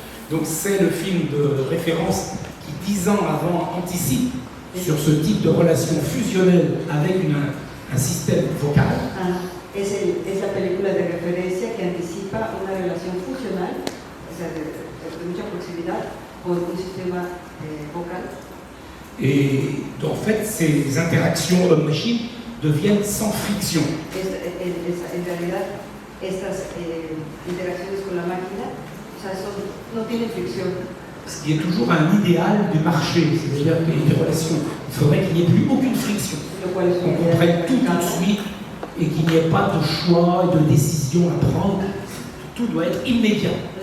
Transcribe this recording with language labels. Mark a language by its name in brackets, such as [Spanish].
[French] Donc c'est le film de référence qui 10 ans avant anticipe sur ce type de relation fusionnelle avec un système vocal. [Spanish] Es la película de referencia que anticipa una relación funcional, o sea, de mucha proximidad con un sistema vocal. [French] Et en fait, ces interactions homme-machine deviennent sans friction. [Spanish] En realidad, estas interacciones con la máquina, o sea, no tienen fricción. [French] Ce qui est toujours un idéal du marché, c'est-à-dire qu'il y a des relations. Il faudrait qu'il n'y ait plus aucune friction, qu'on comprenne tout de suite et qu'il n'y ait pas de choix et de décision à prendre. Tout doit être immédiat.